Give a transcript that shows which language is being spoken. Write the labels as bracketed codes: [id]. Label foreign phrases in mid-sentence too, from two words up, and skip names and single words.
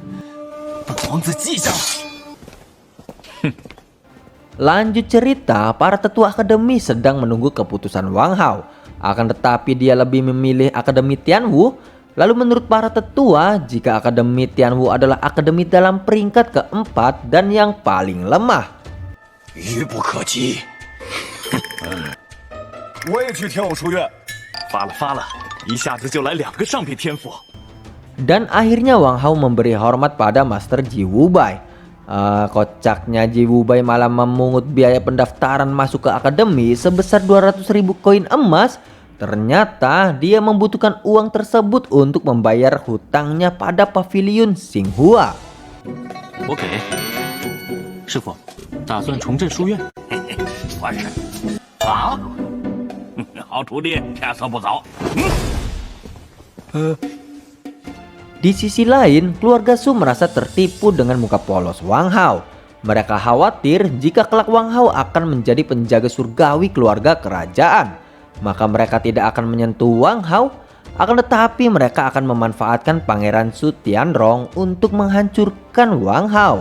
[id] Lanjut cerita, para tetua akademi sedang menunggu keputusan Wang Hao. Akan tetapi dia lebih memilih Akademi Tianwu. Lalu menurut para tetua, jika Akademi Tianwu adalah akademi dalam peringkat keempat dan yang paling lemah. [zh] 愚不可及。我也去天武书院。发了，一下子就来2个上品天赋。 [id] Dan akhirnya Wang Hao memberi hormat pada Master Ji Wubai. Kocaknya Ji Wubai malah memungut biaya pendaftaran masuk ke akademi sebesar 200.000 koin emas. Ternyata dia membutuhkan uang tersebut untuk membayar hutangnya pada pavilion Xinghua. [zh] 我给。师傅，打算重振书院？完事。好，好徒弟，天色不早。 [id] Di sisi lain, keluarga Su merasa tertipu dengan muka polos Wang Hao. Mereka khawatir jika kelak Wang Hao akan menjadi penjaga surgawi keluarga kerajaan. Maka mereka tidak akan menyentuh Wang Hao, akan tetapi mereka akan memanfaatkan Pangeran Su Tianrong untuk menghancurkan Wang Hao.